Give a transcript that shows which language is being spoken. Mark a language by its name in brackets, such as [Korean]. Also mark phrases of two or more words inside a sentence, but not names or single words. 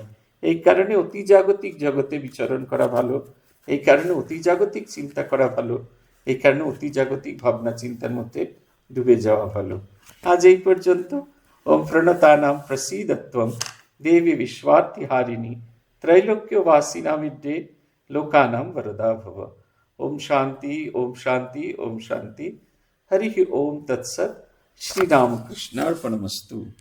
[Bangla] এই কারণে অতি জাগতিক জগতে বিচরণ করা ভালো, এই কারণে অতি জাগতিক চিন্তা করা ভালো, এই কারণে অতি জাগতিক ভাবনা চিন্তার মধ্যে ডুবে যাওয়া ভালো। আজ এই পর্যন্ত। [Sanskrit] ओम प्रणतानाम प्रसीदत्वम देवी विश्वार्थिहारिणी त्रैलोक्यवासिनामिड्डे लोकानां वरदा भव। ओम शांति, ओम शांति, ओम शांति। हरि ओम तत्सत्। श्रीरामकृष्णार्पणमस्तु।